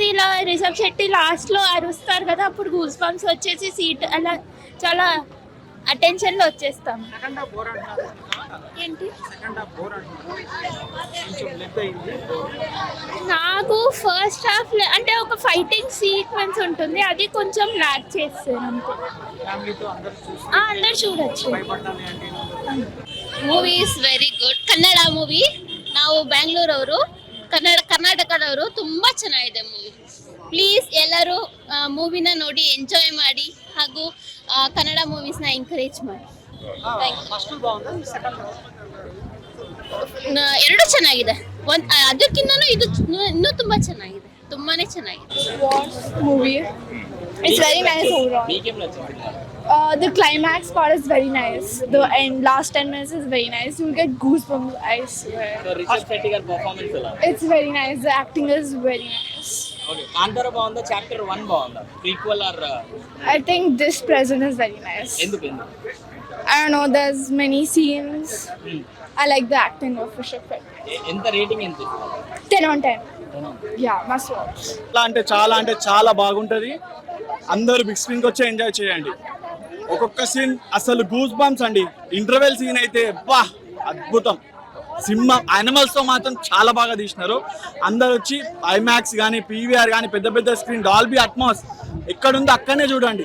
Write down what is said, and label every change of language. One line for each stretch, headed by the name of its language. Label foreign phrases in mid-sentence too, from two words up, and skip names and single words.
Telugu: ఇలా రిషబ్ శెట్టి లాస్ట్ లో అరుస్తారు కదా, అప్పుడు
English: goose bumps
Telugu: వచ్చేసి సీట్ అలా చాలా అటెన్షన్ లో వచ్చేస్తాం. ఏంటి నాకు
English: first half
Telugu: అంటే ఒక
English: fighting sequence
Telugu: ఉంటుంది, అది కొంచెం ల్యాక్ చేస్తారు అంతే. అందరు చూడొచ్చు.
English: movie is very good. Kannada movie.
Kannada: ನಾವು ಬ್ಯಾಂಗ್ಳೂರವರು, ಕರ್ನಾಟಕದವರು. ತುಂಬಾ ಚೆನ್ನಾಗಿದೆ ಮೂವಿ. ಪ್ಲೀಸ್ ಎಲ್ಲರೂ ಮೂವಿನ ನೋಡಿ ಎಂಜಾಯ್ ಮಾಡಿ ಹಾಗೂ ಕನ್ನಡ ಮೂವೀಸ್ನ ಎಂಕರೇಜ್ ಮಾಡಿ. ಎರಡು ಚೆನ್ನಾಗಿದೆ. ಅದಕ್ಕಿಂತನೂ ಇದು ಇನ್ನೂ ತುಂಬಾ ಚೆನ್ನಾಗಿದೆ, ತುಂಬಾನೇ ಚೆನ್ನಾಗಿದೆ.
English: movie its very nice overall. The climax part is very nice. The end, last 10 minutes is very nice. You get goosebumps, I swear.
Telugu: సో రిషబ్ శెట్టి గార్ పెర్ఫార్మెన్స్ ఎలా?
English: It's very nice. The acting is very nice. Okay.
Telugu: కాంతార బాగుందా, చాప్టర్ 1 బాగుందా.
English: Prequel or I think this present is very nice.
Telugu: ఎందుకు?
English: I don't know. There's many scenes. I like the acting of Rishabh Shetty.
Telugu: ఎంత రేటింగ్ ఎంత?
English: 10 on 10. Yeah, must watch.
Telugu: అంటే చాలా బాగుంటది. అందరూ
English: big screen
Telugu: కి వచ్చి ఎంజాయ్ చేయండి. ఒక్కొక్క సీన్ అసలు
English: goose bumps
Telugu: అండి.
English: interval scene
Telugu: అయితే బా అద్భుతం. సినిమా యానిమల్స్ తో మాత్రం చాలా బాగా తీసినారు. అందరు వచ్చి ఐమాక్స్ కానీ, పీవీఆర్ కానీ, పెద్ద పెద్ద స్క్రీన్, డాల్బీ అట్మాస్ ఎక్కడుందో అక్కడనే చూడండి.